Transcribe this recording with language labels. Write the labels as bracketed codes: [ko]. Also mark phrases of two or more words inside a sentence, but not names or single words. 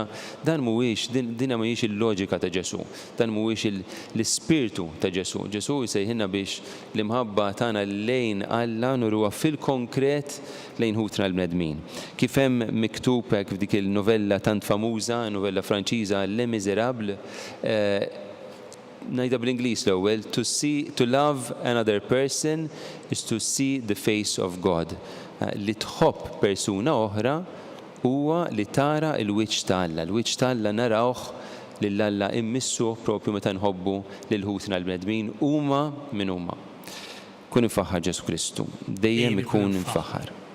[mt] Dan mhuwiex din mhijiex il-loġika ta' Ġesu. Dan mhuwiex l-ispirtu ta' Ġesu. Ġesu jsejħilna biex l-imħabba tagħna lejn Alla nuruha fil-konkret lejn ħutna l-bnedmin. Kif hemm miktub hekk f'dik il-novella tant famuża, novella Franċiża Les Miserables, ngħidha bl-Ingliż l-ewwel, [en] to love another person is to see the face of God. [mt] Li tħobb persuna oħra huwa li tara l-wiċċ ta' Alla. L-wiċċ ta' Alla narawh lil Alla immissu propju meta nħobbu lil ħutna l-bnedmin huma min huma. Kun infaħħar Ġesu Kristu, dejjem ikun infaħħar.